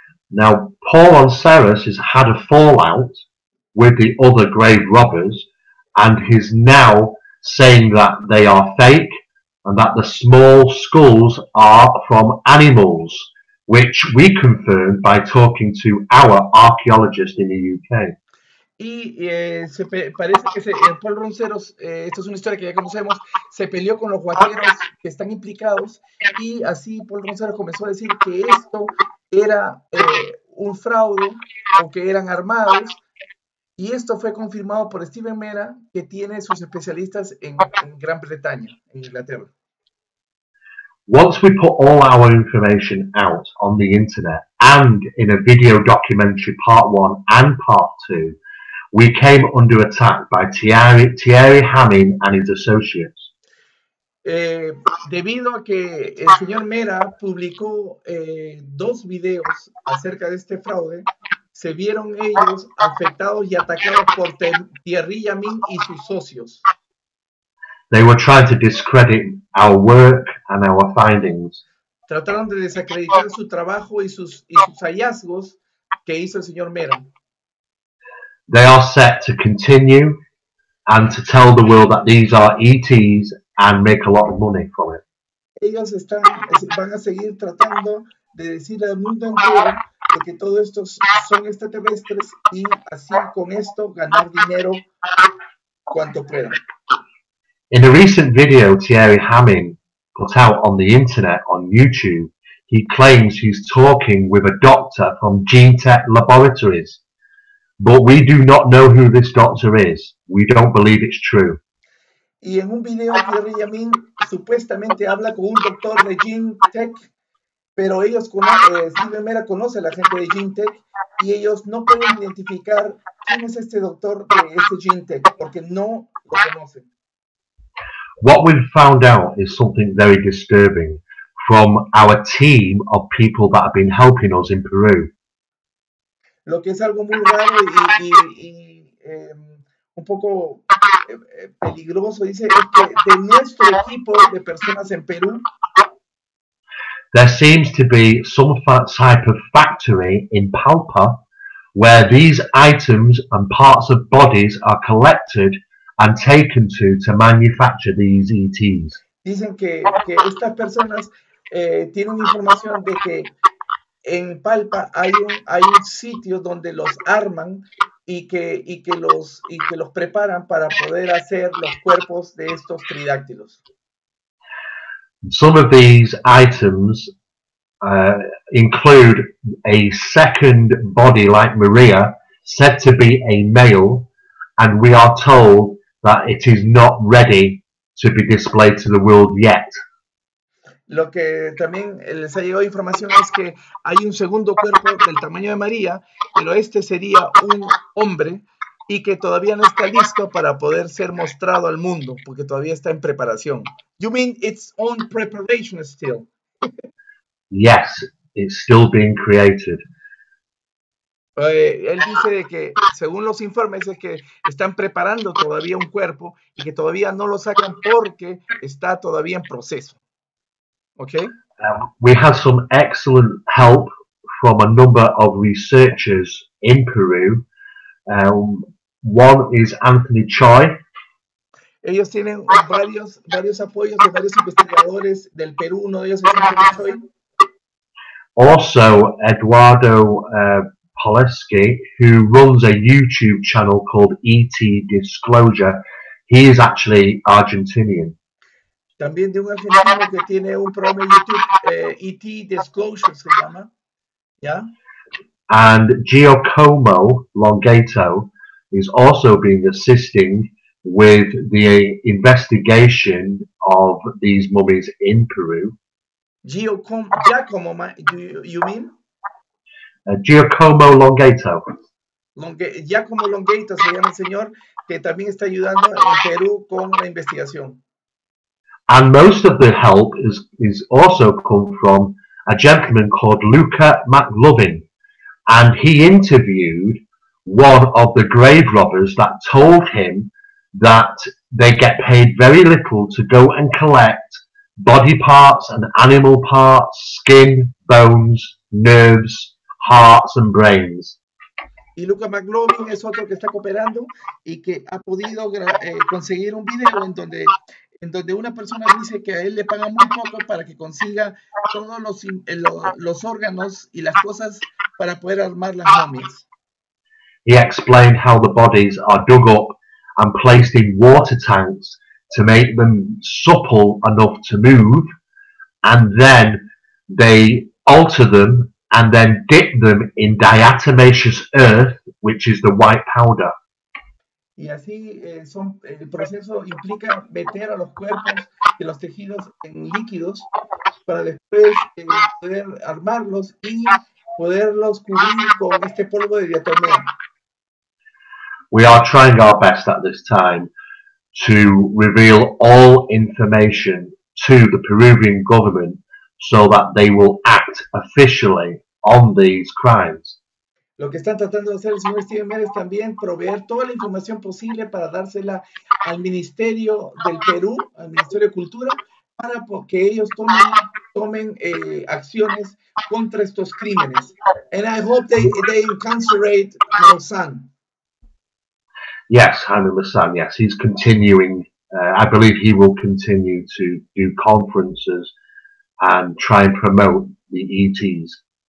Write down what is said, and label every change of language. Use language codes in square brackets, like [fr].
[en] Now, Paul Ronceros has had a fallout with the other grave robbers, and he's now saying that they are fake and that the small skulls are from animals, which we confirmed by talking to our archaeologist in the UK. [es] y parece que Paul Ronceros, esto es una historia que ya conocemos, se peleó con los guateros que están implicados y así Paul Ronceros comenzó a decir que esto era un fraude o que eran armados, y esto fue confirmado por Steven Mera, que tiene sus especialistas en Gran Bretaña, en Inglaterra. [en] Once we put all our information out on the internet and in a video documentary part 1 and part 2, we came under attack by Thierry Hamming and his associates. [es] Debido a que el señor Mera publicó 2 videos acerca de este fraude, se vieron ellos afectados y atacados por Thierry Hamming y sus socios. [en] They were trying to discredit our work and our findings. [es] Trataron de desacreditar su trabajo y sus hallazgos que hizo el señor Mera. [en] They are set to continue and to tell the world that these are ETs and make a lot of money from it. [es] Ellos van a seguir tratando de decir al mundo entero de que todo esto son extraterrestres y así con esto ganar dinero cuanto puedan. [en] In a recent video Thierry Hamming put out on the internet on YouTube, he claims he's talking with a doctor from GeneTech Laboratories. But we do not know who this doctor is. We don't believe it's true. [es] Y en un video Thierry Hamming supuestamente habla con un doctor de GeneTech, pero ellos Steven Mera conoce a la gente de GeneTech y ellos no pueden identificar quién es este doctor de este GeneTech porque no lo conocen. [en] What we've found out is something very disturbing from our team of people that have been helping us in Peru. [es] Lo que es algo muy raro y un poco peligroso, dice, es que de nuestro equipo de personas en Perú, [en] there seems to be some type of factory in Palpa where these items and parts of bodies are collected and taken to manufacture these ETs. [es] Dicen que estas personas tienen información de que en Palpa hay un sitio donde los arman y que los preparan para poder hacer los cuerpos de estos tridáctilos. [en] Some of these items include a second body like Maria, said to be a male, and we are told that it is not ready to be displayed to the world yet. [es] Lo que también les ha llegado información es que hay un segundo cuerpo del tamaño de María, pero este sería un hombre y que todavía no está listo para poder ser mostrado al mundo, porque todavía está en preparación. [en] You mean it's on preparation still? Yes, it's still being created. [es] Él dice de que, según los informes, es que están preparando todavía un cuerpo y que todavía no lo sacan porque está todavía en proceso. [en] Okay. We had some excellent help from a number of researchers in Peru. One is Anthony Choi. [es] Ellos tienen varios apoyos de varios investigadores del Perú. Uno de ellos es Anthony Choi. [en] Also, Eduardo Poleski, who runs a YouTube channel called ET Disclosure. He is actually Argentinian. [es] También de un argentino que tiene un programa de YouTube, ET Disclosure se llama, ¿ya? [en] And Giacomo Longato is also been assisting with the investigation of these mummies in Peru. Giacomo, you mean? Giacomo Longato. [es] Giacomo Longato se llama el señor que también está ayudando en Perú con la investigación. [en] And most of the help is also come from a gentleman called Luca McLovin. And he interviewed one of the grave robbers that told him that they get paid very little to go and collect body parts and animal parts, skin, bones, nerves, hearts and brains. [es] Y Luca McLovin es otro que está cooperando y que ha podido conseguir un video en donde una persona dice que a él le pagan muy poco para que consiga todos los órganos y las cosas para poder armar las momias. [en] He explained how the bodies are dug up and placed in water tanks to make them supple enough to move, and then they alter them and then dip them in diatomaceous earth, which is the white powder. [es] Y así el proceso implica meter a los cuerpos de los tejidos en líquidos para después poder armarlos y poderlos cubrir con este polvo de diatomea. [en] We are trying our best at this time to reveal all information to the Peruvian government so that they will act officially on these crimes. [es] Lo que están tratando de hacer el señor Steven Mera es también proveer toda la información posible para dársela al Ministerio del Perú, al Ministerio de Cultura, para que ellos tomen acciones contra estos crímenes. [en] And I hope they incarcerate Maussan. Yes, Jaime Maussan, yes, he's continuing. I believe he will continue to do conferences and try and promote the ETs.